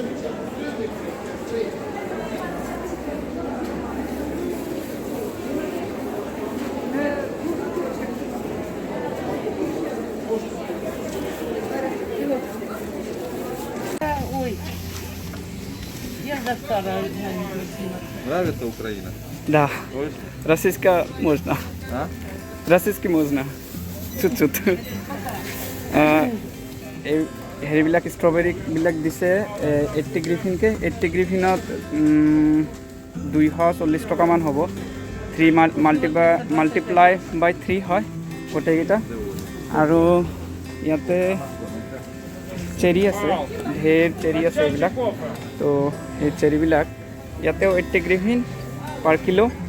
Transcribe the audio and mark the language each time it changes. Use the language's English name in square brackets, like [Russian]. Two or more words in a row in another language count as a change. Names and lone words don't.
[Russian] Ой, я застала. Нравится Украина? Да. Точно? Российская можно. А? Российский можно. Чуть-чуть. [Assamese] হেৰিবিলাক ষ্ট্ৰবেৰীবিলাক দিছে 80 গ্ৰিফিনকৈ 80 গ্ৰিফিনত 240 টকামান হ'ব 3 [English] multiply by [Assamese] 3 হয় গোটেইকেইটা আৰু ইয়াতে চেৰি আছে ঢেৰ চেৰি আছে এইবিলাক তো সেই চেৰিবিলাক ইয়াতেও 80 গ্ৰিফিন [English] per kilo